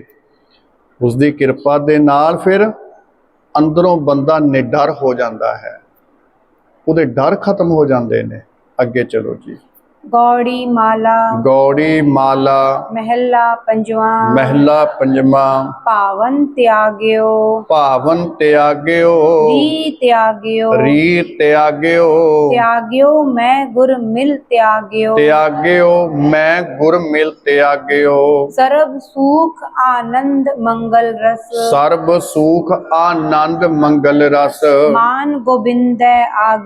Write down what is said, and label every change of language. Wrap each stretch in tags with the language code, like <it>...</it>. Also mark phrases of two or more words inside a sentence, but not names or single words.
<pa>ਉਸਦੀ ਕਿਰਪਾ ਦੇ ਨਾਲ ਫਿਰ ਅੰਦਰੋਂ ਬੰਦਾ ਨਿਡਰ ਹੋ ਜਾਂਦਾ ਹੈ, ਉਹਦੇ ਡਰ ਖਤਮ ਹੋ ਜਾਂਦੇ ਨੇ। ਅੱਗੇ ਚਲੋ ਜੀ। ਗਉੜੀ ਮਾਲਾ। ਗਉੜੀ ਮਾਲਾ। ਮਹਲਾ ਪੰਜਵਾ। ਮਹਲਾ ਪੰਜਵਾ। ਪਾਵਨ ਤਿਆਗਿਓ। ਪਾਵਨ ਤਿਆਗਿਓ। ਰੀ ਤਿਆਗਿਓ। ਰੀ ਤਿਆਗਿਓ। ਤਿਆਗਿਓ ਮੈਂ ਗੁਰ ਮਿਲ ਤਿਆਗਿਓ। ਤਿਆਗਿਓ ਮੈਂ ਗੁਰ ਮਿਲ ਤਿਆਗਿਓ। ਸਰਬ ਸੁਖ ਆਨੰਦ ਮੰਗਲ ਰਸ। ਸਰਬ ਸੁਖ ਆਨੰਦ ਮੰਗਲ ਰਸ। ਮਾਨ ਗੋਬਿੰਦ ਆਗਿਓ।</pa>